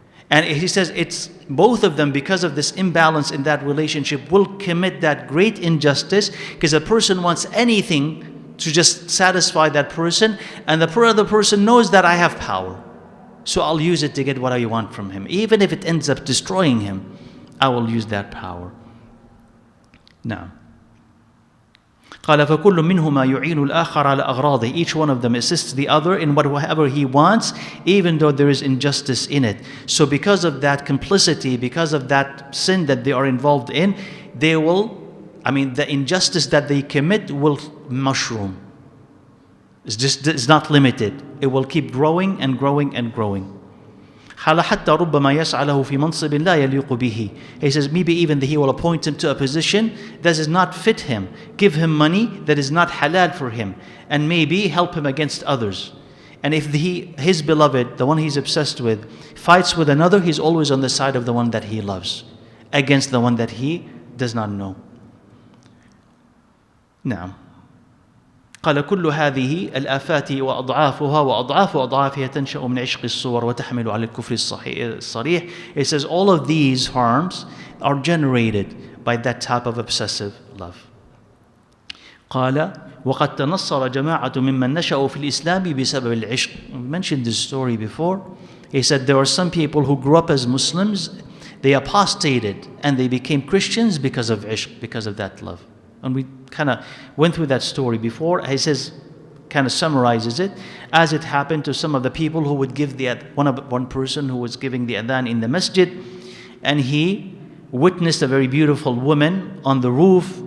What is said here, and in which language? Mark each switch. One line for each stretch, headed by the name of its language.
English: And he says it's both of them, because of this imbalance in that relationship, will commit that great injustice, because a person wants anything to just satisfy that person, and the other person knows that I have power, so I'll use it to get what I want from him. Even if it ends up destroying him, I will use that power.
Arabic: Now, قال فكل منهما يعين الآخر على أغراضه.
English: Each one of them assists the other in whatever he wants, even though there is injustice in it. So because of that complicity, because of that sin that they are involved in, the injustice that they commit will mushroom. It's not limited. It will keep growing and growing and growing.
Arabic: حتى ربما يسعى له في منصب لا يليق به.
English: He says maybe even he will appoint him to a position that does not fit him, give him money that is not halal for him, and maybe help him against others. And if his beloved, the one he's obsessed with, fights with another, he's always on the side of the one that he loves, against the one that he does not know.
Arabic: Now, قال كل هذه الآفات وأضعافها وأضعاف أضعافها تنشأ من عشق الصور وتحمل على الكفر الصريح.
English: It says all of these harms are generated by that type of obsessive love.
Arabic: قال وقد تنصر جماعة ممن نشأوا في الإسلام بسبب العشق.
English: We mentioned this story before. He said there are some people who grew up as Muslims, they apostated and they became Christians because of ishq, because of that love. And we kind of went through that story before. He says, kind of summarizes it, as it happened to some of the people who would give the one person who was giving the adhan in the masjid, and he witnessed a very beautiful woman on the roof.